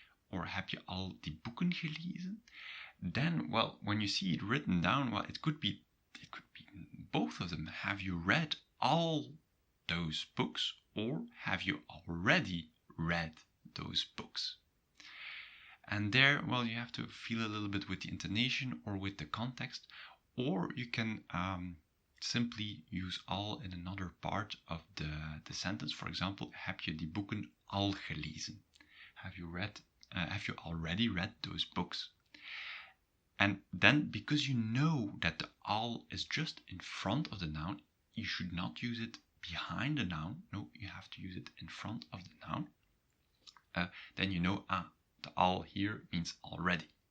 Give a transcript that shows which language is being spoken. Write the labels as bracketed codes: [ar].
[nl] Or heb je al die boeken gelezen? [en] Then, well, when you see it written down, well, it could be both of them. Have you read all those books, or have you already read those books? And there, well, you have to feel a little bit with the intonation or with the context, or you can simply use al in another part of the sentence. For example, [nl] heb je die boeken al gelezen? [en] Have you already read those books? And then, because you know that the al is just in front of the noun, you should not use it behind the noun. No, you have to use it in front of the noun. Then you know, the al here means already.